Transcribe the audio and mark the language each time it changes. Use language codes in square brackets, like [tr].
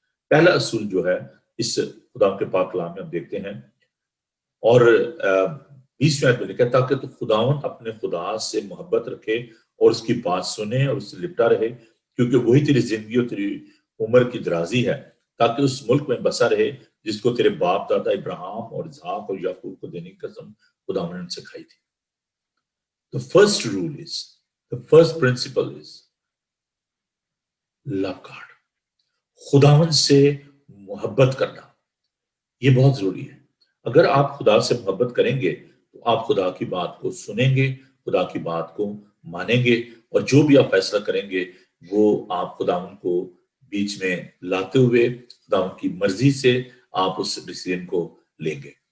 [ur] پہلا اصول جو ہے اس خداوند کے پاک کلام میں ہم دیکھتے ہیں، اور 20ویں آیت میں لکھا ہے، تاکہ تو خداوند اپنے خدا سے محبت رکھے اور اس کی بات سنے اور اس سے لپٹا رہے، کیونکہ وہی تیری زندگی اور تیری عمر کی درازی ہے، تاکہ اس ملک میں بسا رہے جس کو تیرے باپ دادا ابراہیم اور اسحاق اور یعقوب کو دینے کی قسم خداوند نے ان سے کھائی تھی. [en] The first rule is, the first principle is love God. [ur] خداوند سے محبت کرنا یہ بہت ضروری ہے. اگر آپ خدا سے محبت کریں گے تو آپ خدا کی بات کو سنیں گے، خدا کی بات کو مانیں گے، اور جو بھی آپ فیصلہ کریں گے وہ آپ خداوند کو بیچ میں لاتے ہوئے خداوند کی مرضی سے آپ اس ڈیسیجن کو لیں گے.